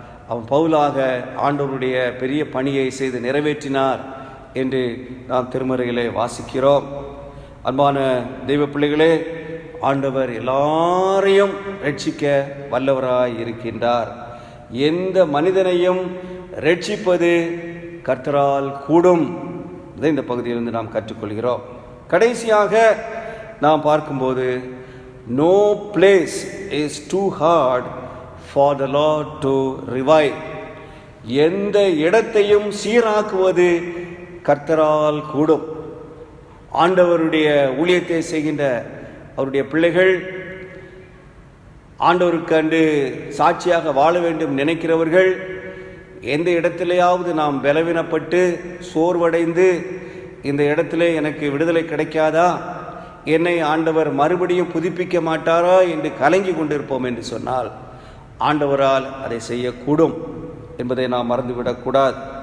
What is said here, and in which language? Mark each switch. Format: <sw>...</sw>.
<ta>அவன் பவுலாக ஆண்டவருடைய பெரிய பணியை செய்து நிறைவேற்றினார் என்று நாம் திருமறையிலே வாசிக்கிறோம். அன்பான தெய்வ பிள்ளைகளே, ஆண்டவர் எல்லாரையும் ரட்சிக்க வல்லவராய் இருக்கின்றார். எந்த மனிதனையும் ரட்சிப்பது கர்த்தரால் கூடும். இதை இந்த பகுதியிலிருந்து நாம் கற்றுக்கொள்கிறோம். கடைசியாக நாம் பார்க்கும்போது,</ta> <en>no place is too hard for the Lord to revive.</en> <ta>எந்த இடத்தையும் சீராக்குவது கர்த்தரால் கூடும். ஆண்டவருடைய ஊழியத்தை செய்கின்ற அவருடைய பிள்ளைகள், ஆண்டவருக்கு அன்று சாட்சியாக வாழ வேண்டும் நினைக்கிறவர்கள், எந்த இடத்திலேயாவது நாம் பலவீனப்பட்டு சோர்வடைந்து, இந்த இடத்திலே எனக்கு விடுதலை கிடைக்காதா, என்னை ஆண்டவர் மறுபடியும் புதுப்பிக்க மாட்டாரா என்று கலங்கி கொண்டிருப்போம் என்று சொன்னால், ஆண்டவரால் அதை செய்யக்கூடும் என்பதை நாம் மறந்துவிடக்கூடாது.</ta>